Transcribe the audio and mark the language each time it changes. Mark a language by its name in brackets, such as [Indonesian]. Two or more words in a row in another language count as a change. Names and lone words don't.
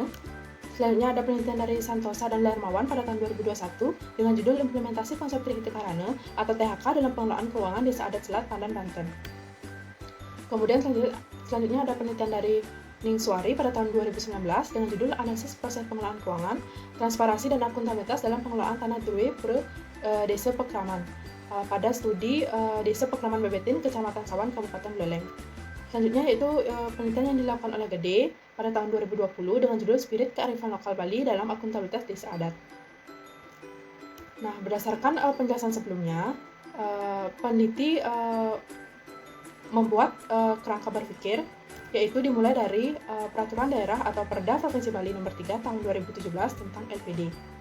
[Indonesian] Selanjutnya ada penelitian dari Santosa dan Lermawan pada tahun 2021 dengan judul Implementasi Konsep Trihita Karana atau THK dalam Pengelolaan Keuangan Desa Adat Selat Pandan Banten. Kemudian selanjutnya ada penelitian dari Ningswari pada tahun 2019 dengan judul Analisis Proses Pengelolaan Keuangan, Transparansi dan Akuntabilitas dalam Pengelolaan Tanah Due per Desa Pekraman pada studi Desa Pekraman Bebetin, Kecamatan Sawan, Kabupaten Buleleng. Selanjutnya yaitu penelitian yang dilakukan oleh Gede pada tahun 2020 dengan judul Spirit Kearifan Lokal Bali dalam Akuntabilitas Desa Adat. Nah, berdasarkan penjelasan sebelumnya, peneliti membuat kerangka berpikir, yaitu dimulai dari Peraturan Daerah atau Perda Provinsi Bali nomor 3 tahun 2017 tentang LPD.